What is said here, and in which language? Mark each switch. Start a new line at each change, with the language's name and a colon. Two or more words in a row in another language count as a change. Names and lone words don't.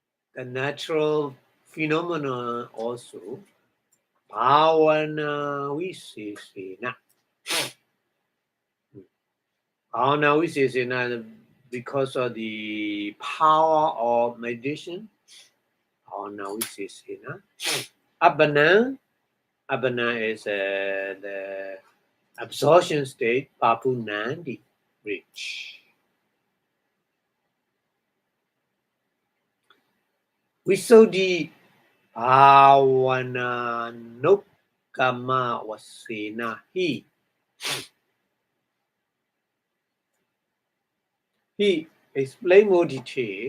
English: the natural phenomena also.
Pali: Bhavana Visesena. Bhavana Visesena,
English: because of the power of meditation.
Pali: Bhavana Visesena. Abhidhamma.
English: Abhidhamma is the absorption state, Papunandi, rich.
Pali: Visuddhi Bhavana Nukkama Vasena
English: He explained more detail.